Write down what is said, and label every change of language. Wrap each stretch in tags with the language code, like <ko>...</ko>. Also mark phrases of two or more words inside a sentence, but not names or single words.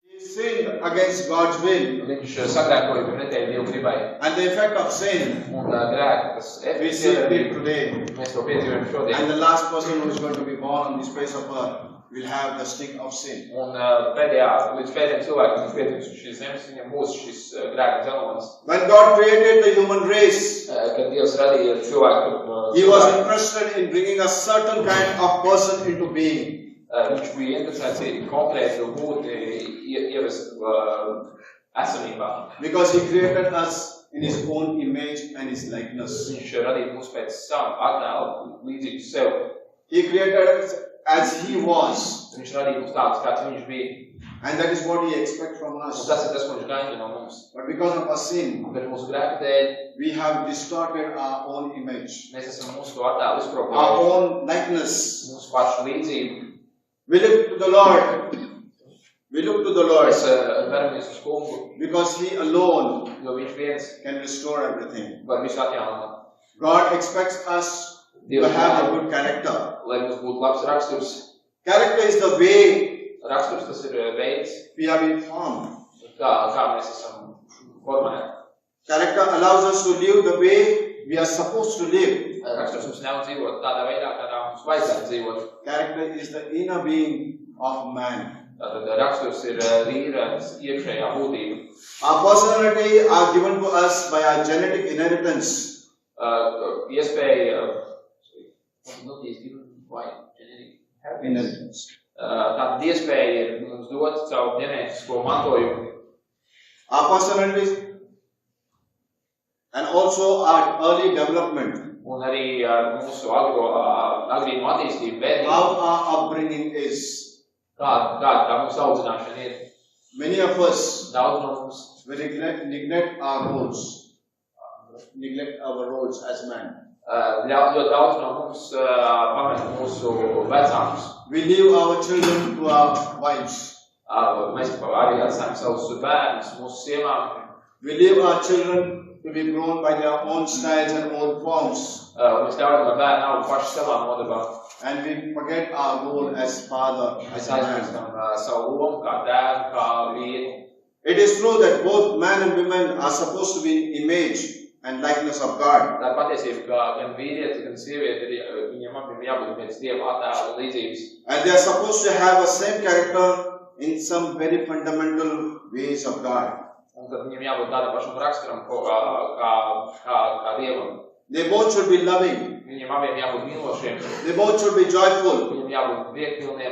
<en>sinned against God's will.</en> <lv>Viņš sagrēkoja pretēji Dievu gribai.</lv> <en>And the effect of sin,</en> <lv>Un grēka, tas</lv> <en>we see it today.</en> <lv>mēs to piedzīvojam šodien.</lv> <en>And the last person who is going to be born on this face of earth will have the sting of sin.</en> <lv>Un līdz pēdējiem cilvēkiem, kas pietiks uz šīs zemes, viņam būs šis grēka dzelonis.</lv> <en>When God created the human race,</en> <lv>Kad Dievs radīja cilvēku,</lv> <en>He was interested in bringing a certain kind of person into being.</en> <lv>Viņš bija interesēts konkrētu būtni ievest esamībā.</lv> <en>Because He created us in His own image and His likeness.</en> <lv>Viņš radīja mūs pēc savu attēlu līdzīgu sev.</lv> <en>He created us as He was.</en> <lv>Viņš radīja mūs tādus, kāds viņš bija.</lv> <en>And that is what He expects from</en> <lv>Un</lv> <en>us.</en> <lv>tas ir tas, ko viņš gaida no mums.</lv> <en>But because of our sin,</en> <lv>Bet mūsu grēka dēļ</lv> <en>we have distorted our own image,</en> <lv>mēs esam mūsu to attēlu</lv> <en>our</en> <lv>izkropļojuši,</lv> <en>own likeness.</en> <lv>mūsu pašu līdzību.</lv> <en>We look to the Lord. We look to the Lord</en> <lv>Mēs veramies uz Kungu,</lv> <en>because He alone</en> <lv>jo viņš viens</lv> <en>can restore everything.</en> <lv>var visu atjaunot.</lv> <en>God expects us to</en> <lv>Dievs</lv> <en>have a</en> <lv>grib,</lv> <en>good character.</en> <lv>lai mums būtu labs raksturs.</lv> <en>Character is the way</en> <lv>Raksturs tas ir veids,</lv> <en>we have been formed.</en> <lv>kā mēs esam formēti.</lv> <en>Character allows us to live the way we are supposed to live.</en> <lv>Raksturs mums ļauj dzīvot tādā veidā, kādā mums vajadzētu dzīvot.</lv> <en>Character is the inner being of man.</en> <lv>Tātad raksturs ir vīra iekšējā būtība.</lv> <en>Our personality are given to us by our genetic inheritance.</en> <lv>Iespēja,</lv> <en>Inheritance.</en> <lv>tātad iespēja ir mums dot savu ģenētisko mantojumu.</lv> <en>Our personality and also our early development.</en> <lv>Un arī ar mūsu agrīnu attīstību, bērnību,</lv> <en>How our upbringing is.</en> <lv>kāda tā mūsu audzināšana ir.</lv> <en>Many of us</en> <lv>Daudz no mums</lv> <en>we neglect our roles. Neglect our roles as men.</en> <lv>ļoti daudz no mums pamet mūsu vecākus.</lv> <en>We leave our children to our wives.</en> <lv>Mēs arī atstājam savus bērnus mūsu sievām.</lv> <en>We leave our children to be grown by their own styles and own forms.</en> <lv>Mēs ļaujam, lai bērni auga paši savā modabā.</lv> <en>And we forget our role as father, as</en> <lv>Mēs</lv> <en>a man.</en> <lv>aizmirstam savu lomu kā tēvu, kā vīri.</lv> <en>It is true that both man and women are supposed to be in image and likeness of God.</en> <lv>Tā ir patiesība, ka gan vīrietis, gan sieviete, viņiem abiem jābūt pēc Dieva attēla līdzības.</lv> <en>And they are supposed to have the same character in some very fundamental ways of God.</en> <lv>Un tad viņiem jābūt tādam pašam raksturam, kā Dievam.</lv> <en>They both should be loving.</en> <lv>Viņiem abiem jābūt mīlošiem,</lv> <en>They both should be joyful.</en> <lv>viņiem jābūt priekpilniem,</lv>